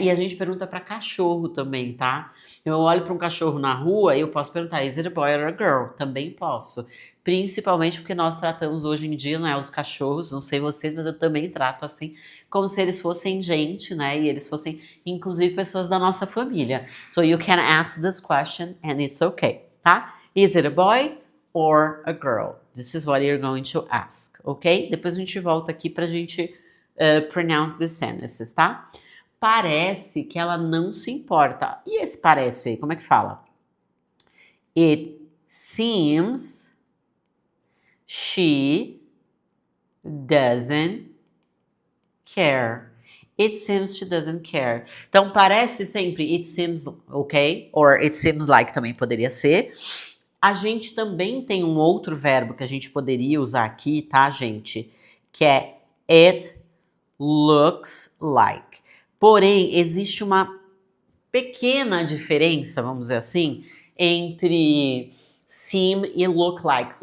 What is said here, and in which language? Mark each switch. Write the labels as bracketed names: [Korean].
[Portuguese] E a gente pergunta para cachorro também, tá? Eu olho para um cachorro na rua e eu posso perguntar, [English] is it a boy or a girl? [Portuguese] Também posso. Principalmente porque nós tratamos hoje em dia, né, os cachorros, não sei vocês, mas eu também trato assim, como se eles fossem gente, né? E eles fossem, inclusive, pessoas da nossa família. [English] So you can ask this question and it's okay, tá? Is it a boy or a girl? This is what you're going to ask, ok? [Portuguese] Depois a gente volta aqui pra gente [English] pronounce the sentences, [Portuguese] tá? Parece que ela não se importa. E esse parece aí, como é que fala? [English] It seems she doesn't care. It seems she doesn't care. [Portuguese] Então, parece sempre [English] it seems okay, or it seems like [Portuguese] também poderia ser. A gente também tem um outro verbo que a gente poderia usar aqui, tá, gente? Que é [English] it looks like. [Portuguese] Porém, existe uma pequena diferença, vamos dizer assim, entre seem e look like.